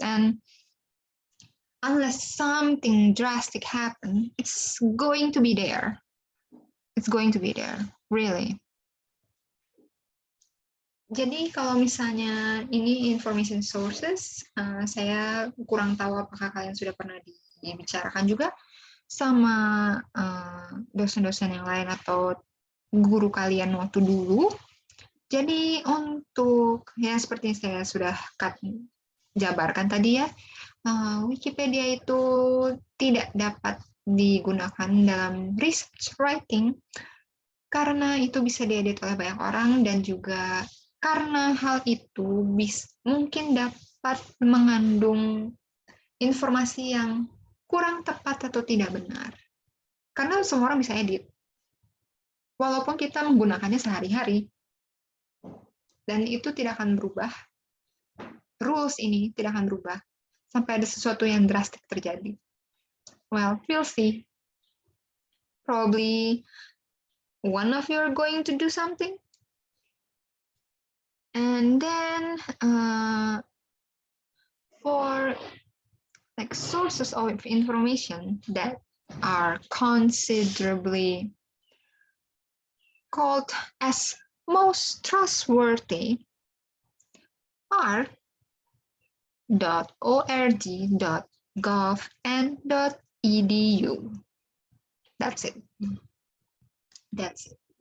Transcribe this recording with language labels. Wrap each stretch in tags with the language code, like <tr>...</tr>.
<en>And unless something drastic happens, it's going to be there. It's going to be there, really.</en> <id>Jadi kalau misalnya ini information sources, saya kurang tahu apakah kalian sudah pernah dibicarakan juga sama dosen-dosen yang lain atau guru kalian waktu dulu. Jadi untuk ya seperti saya sudah jabarkan tadi ya, Wikipedia itu tidak dapat digunakan dalam research writing karena itu bisa diedit oleh banyak orang, dan juga karena hal itu mungkin dapat mengandung informasi yang kurang tepat atau tidak benar. Karena semua orang bisa edit, walaupun kita menggunakannya sehari-hari. Dan itu tidak akan berubah. Rules ini tidak akan berubah sampai ada sesuatu yang drastik terjadi.</id> <en>Well, we'll see. Probably one of you are going to do something. And then for like sources of information that are considerably called as most trustworthy are .org, .gov, and .edu. That's it. That's it.</en>